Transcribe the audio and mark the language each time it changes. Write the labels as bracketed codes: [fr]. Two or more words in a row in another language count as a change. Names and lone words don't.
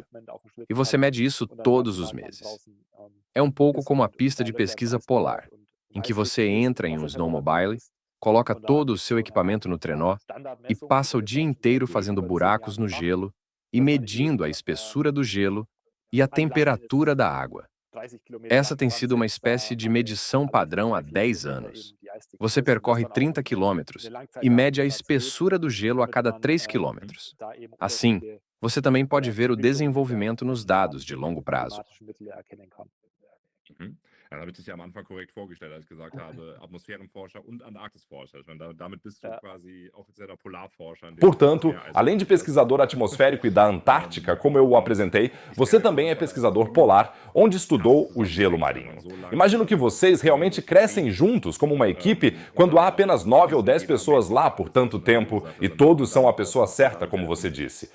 [pt] E você mede isso todos os meses. É um pouco como a pista de pesquisa polar, em que você entra em um snowmobile, coloca todo o seu equipamento no trenó e passa o dia inteiro fazendo buracos no gelo e medindo a espessura do gelo e a temperatura da água. Essa tem sido uma espécie de medição padrão há 10 anos. Você percorre 30 quilômetros e mede a espessura do gelo a cada 3 quilômetros. Assim, você também pode ver o desenvolvimento nos dados de longo prazo. Mhm. [de] Ja, dann habe ich dich ja am Anfang korrekt vorgestellt, als ich gesagt habe, Atmosphärenforscher und Antarktisforscher. Ich meine, damit bist du quasi offizieller Polarforscher. [pt] Portanto, além de pesquisador atmosférico e da Antártica, como eu o apresentei, você também é pesquisador polar, onde estudou o gelo marinho. Imagino que vocês realmente crescem juntos, como uma equipe, quando há apenas 9 ou 10 pessoas lá por tanto tempo e todos são a pessoa certa, como você disse.